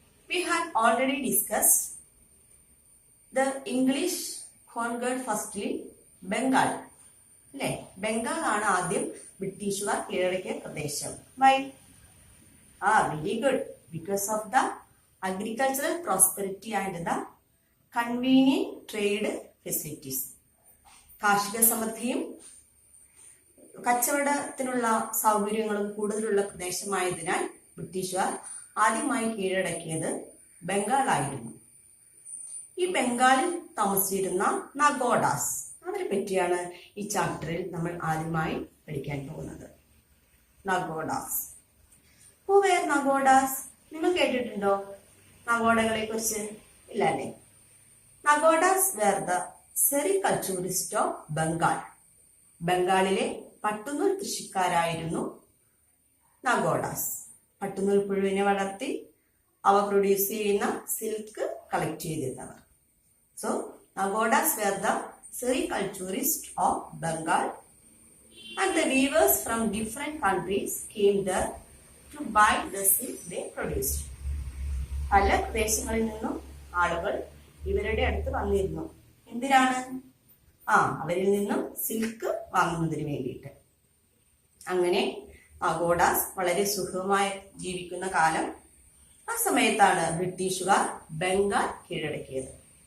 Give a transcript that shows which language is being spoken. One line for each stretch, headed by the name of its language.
English: We had already discussed the English conquered firstly Bengal.
Malayalam: അല്ലേ? ബംഗാൾ ആണ് ആദ്യം ബ്രിട്ടീഷുകാർ കീഴടക്കിയ പ്രദേശം.
English: Why? Very good. Because of the agricultural prosperity and the convenient trade facilities.
Malayalam: കാർഷിക സമൃദ്ധിയും കച്ചവടത്തിനുള്ള സൗകര്യങ്ങളും കൂടുതലുള്ള പ്രദേശമായതിനാൽ ബ്രിട്ടീഷുകാർ ആദ്യമായി കീഴടക്കിയത് ബംഗാളായിരുന്നു. ഈ ബംഗാളിൽ താമസിച്ചിരുന്ന നഗോഡാസ്, അവരെ പറ്റിയാണ് ഈ ചാപ്റ്ററിൽ നമ്മൾ ആദ്യമായി പഠിക്കാൻ പോകുന്നത്. നഗോഡാസ്.
English: who were
Malayalam: Nagodas? നിങ്ങൾ കേട്ടിട്ടുണ്ടോ നഗോഡകളെ കുറിച്ച്? ഇല്ല അല്ലേ?
English: Nagodas were the sericulturist of Bengal.
Malayalam: ബംഗാളിലെ പട്ടുനൂൽ കൃഷിക്കാരായിരുന്നു നഗോഡാസ്. പട്ടുനൂൽ പുഴുവിനെ വളർത്തി അവ പ്രൊഡ്യൂസ് ചെയ്യുന്ന silk collect ചെയ്തിരുന്നവർ.
English: So, Nagodas were the sericulturists of Bengal, and the weavers from different countries came there to buy the silk they produced.
Malayalam: പല പ്രദേശങ്ങളിൽ നിന്നും ആളുകൾ ഇവരുടെ അടുത്ത് വന്നിരുന്നു. എന്തിനാണ്? അവരിൽ നിന്നും സിൽക്ക് വാങ്ങുന്നതിന് വേണ്ടിയിട്ട്. അങ്ങനെ നഗോഡാസ് വളരെ സുഖമായി ജീവിക്കുന്ന കാലം. ആ സമയത്താണ് ബ്രിട്ടീഷുകാർ ബംഗാൾ കീഴടക്കിയത്.